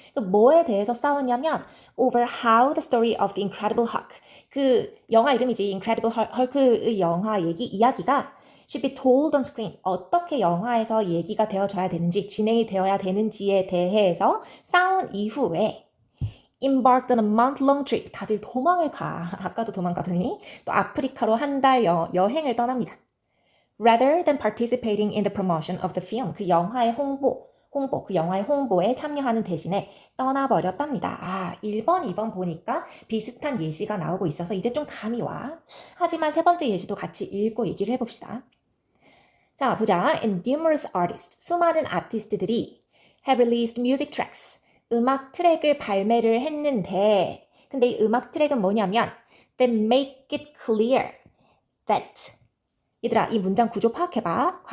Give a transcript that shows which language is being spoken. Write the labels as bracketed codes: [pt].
[ko] 뭐에 대해서 싸웠냐면 [en] over how the story of the Incredible Hulk [ko] 그 영화 이름이지 Incredible Hulk의 이야기가 [en] should be told on screen [ko] 어떻게 영화에서 얘기가 되어져야 되는지 진행이 되어야 되는지에 대해서 싸운 이후에 [en] embarked on a month-long trip [ko] 다들 도망을 가 아까도 도망가더니 또 아프리카로 한 달 여행을 떠납니다. [en] rather than participating in the promotion of the film [ko] 그 영화의 그 영화의 홍보에 참여하는 대신에 떠나버렸답니다. 1번, 2번 보니까 비슷한 예시가 나오고 있어서 이제 좀 감이 와. 하지만 세 번째 예시도 같이 읽고 얘기를 해봅시다. 자, 보자. [en] And numerous artists, [ko] 수많은 아티스트들이 [en] have released music tracks, [ko] 음악 트랙을 발매를 했는데 근데 이 음악 트랙은 뭐냐면 [en] that make it clear that [ko] 얘들아, 이 문장 구조 파악해봐.